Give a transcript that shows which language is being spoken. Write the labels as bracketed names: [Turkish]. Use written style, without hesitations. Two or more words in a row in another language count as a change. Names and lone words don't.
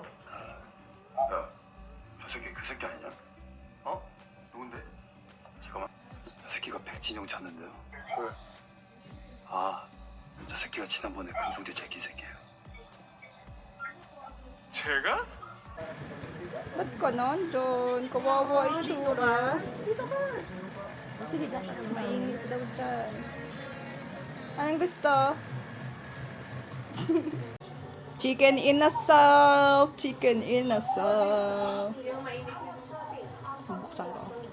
[Korean] 야, 저 새끼 그 새끼 아니냐? 어? 누군데? 잠깐만. 저 새끼가 백진영 찾는데요. 왜? 아, 저 새끼가 지난번에 금성재 제끼 새끼예요. 제가? [Filipino] Ba't ka nandun? Kawawa itsura. Sige, dyan ka. Mainit daw dyan. Anong gusto? Chicken inasal! Chicken inasal! Buksan ko.